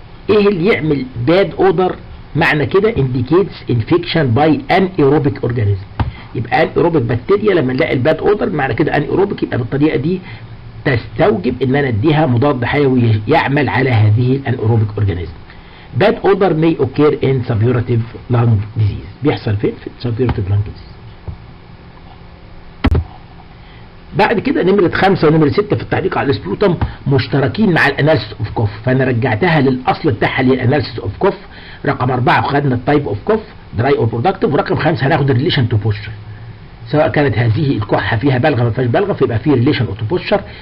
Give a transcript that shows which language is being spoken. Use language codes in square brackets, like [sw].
[ar] ايه اللي يعمل باد اودر؟ معنى كده [en] indicates infection by anaerobic organism، [ar] يبقى anaerobic بكتيريا. لما نلاقي الباد اودر معنى كده anaerobic، يبقى بالطريقه دي تستوجب ان انا اديها مضاد حيوي يعمل على هذه الانيروبيك اورجانيزم. [en] bad odor may occur in suppurative lung disease، [ar] بيحصل فين؟ في [en] suppurative lung disease. [ar] بعد كده نمرة 5 ونمرة 6 في التعليق على السبيوتم مشتركين مع الاناليسيس اوف كوف، فانا رجعتها للاصل بتاعها اللي هي الاناليسيس اوف كوف. رقم 4 خدنا التايب اوف كوف دراي اور برودكتيف، ورقم 5 هناخد الريليشن تو بوستشر، سواء كانت هذه الكحه فيها بلغه ما فيهاش بلغه فيبقى فيه ريليشن تو بوستشر.